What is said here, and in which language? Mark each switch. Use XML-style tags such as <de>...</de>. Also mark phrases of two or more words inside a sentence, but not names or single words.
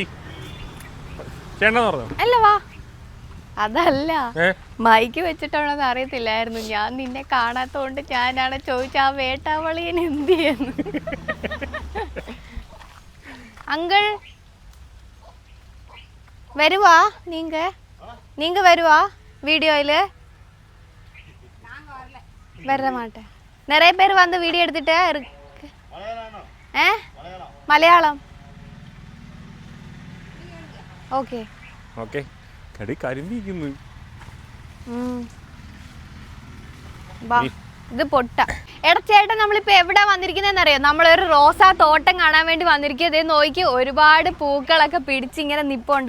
<ml>ചേട്ടനെന്ന് പറഞ്ഞു അല്ല വാ. അതല്ല, മൈക്ക് വെച്ചിട്ടാണെന്ന് അറിയത്തില്ലായിരുന്നു. ഞാൻ നിന്നെ കാണാത്തോണ്ട് ഞാനാണ് ചോദിച്ച ആ വേട്ടാവളിയൻ എന്ത് ചെയ്യുന്നു. അങ്കിൾ വരുവാ?</ml> <ta>நீங்க வருவா வீடியோல? வர மாட்டேன். நிறைய பேர் வந்து வீடியோ எடுத்துட்டே இருக்கு. மலையாளம்.</ta> <ml>ഓക്കെ ഓക്കെ. കടി കരിമ്പിക്കുന്നു. ഇത് പൊട്ട. എടാ ചേട്ടൻ, നമ്മളിപ്പോ എവിടെ വന്നിരിക്കുന്നറിയോ? നമ്മളൊരു റോസാ തോട്ടം കാണാൻ വേണ്ടി വന്നിരിക്കുക. ഇതേ നോക്കി, ഒരുപാട് പൂക്കളൊക്കെ പിടിച്ചിങ്ങനെ നിപ്പുണ്ട്.</ml>